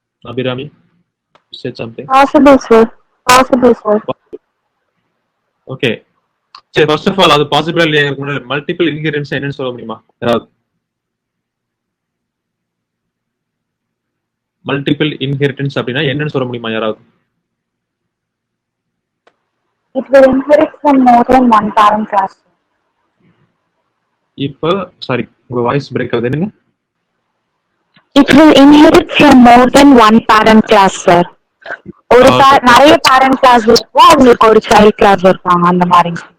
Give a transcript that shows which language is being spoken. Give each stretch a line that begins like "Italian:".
English: Abhirami said something. Possible sir. Possible sir.
Tamil: Okay, சரி.
English: first of all
Tamil: அது possible இல்லையா? Multiple inheritance என்னன்னு சொல்ல முடியுமா யாராவது? மல்டிபிள் இன்ஹெரிடன்ஸ் அப்படின்னா என்னன்னு சொல்ல முடியுமா யாராவது?
English: It will inherit from more than one parent class.
Tamil: இப்போ சாரி, உங்க வாய்ஸ் பிரேக் ஆகுது. என்னங்க?
English: It will inherit from more than one parent class, sir.
Tamil: ஒரு நிறைய parent class இருக்கும், அவங்களுக்கு ஒரு child class இருப்பாங்க அந்த மாதிரி.